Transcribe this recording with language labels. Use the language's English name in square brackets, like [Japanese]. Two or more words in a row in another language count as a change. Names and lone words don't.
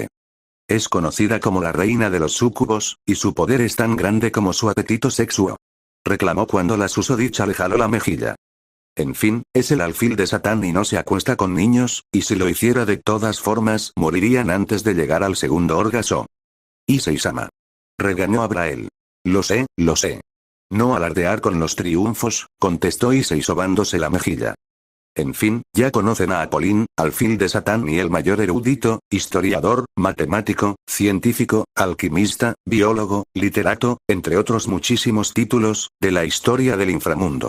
[Spanish] Es conocida como la reina de los súcubos, y su poder es tan grande como su apetito sexual. Reclamó cuando la susodicha le jaló la mejilla. En fin, es el alfil de Satán y no se acuesta con niños, y si lo hiciera de todas formas, morirían antes de llegar al segundo orgasmo. Issei-sama. Regañó Abrael. Lo sé, lo sé. No alardear con los triunfos, contestó Issei sobándose la mejilla. En fin, ya conocen a Apollín, alfil de Satán y el mayor erudito, historiador, matemático, científico, alquimista, biólogo, literato, entre otros muchísimos títulos, de la historia del inframundo.